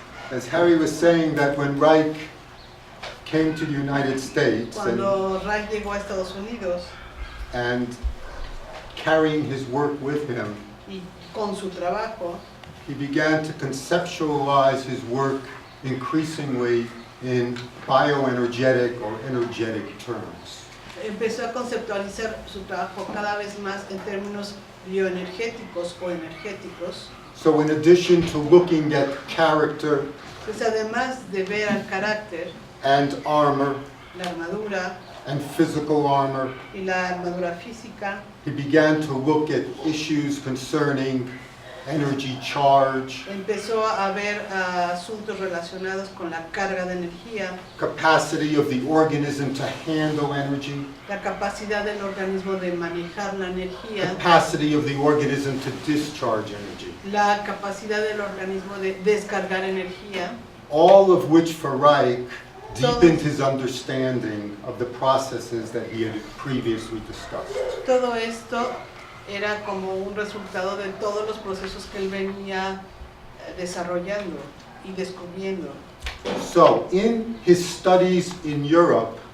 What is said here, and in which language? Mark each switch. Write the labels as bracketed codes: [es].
[en] as Harry was saying that when Reich came to the United States [es] cuando Reich llegó a Estados Unidos [en] and carrying his work with him, [es] y con su trabajo, [en] he began to conceptualize his work increasingly in bioenergetic or energetic terms. [es] empezó a conceptualizar su trabajo cada vez más en términos bioenergéticos o energéticos. [en] So in addition to looking at character [es] Pues además de ver al carácter, [en] and armor [es] la armadura [en] and physical armor, [es] y la armadura física, [en] he began to look at issues concerning energy charge, [es] empezó a ver asuntos relacionados con la carga de energía, [en] capacity of the organism to handle energy, [es] la capacidad del organismo de manejar la energía, [en] capacity of the organism to discharge energy. [es] la capacidad del organismo de descargar energía, [en] All of which for Reich deepened his understanding of the processes that he had previously discussed. [es] todo esto era como un resultado de todos los procesos que él venía desarrollando y descubriendo. [en] So in his studies in Europe,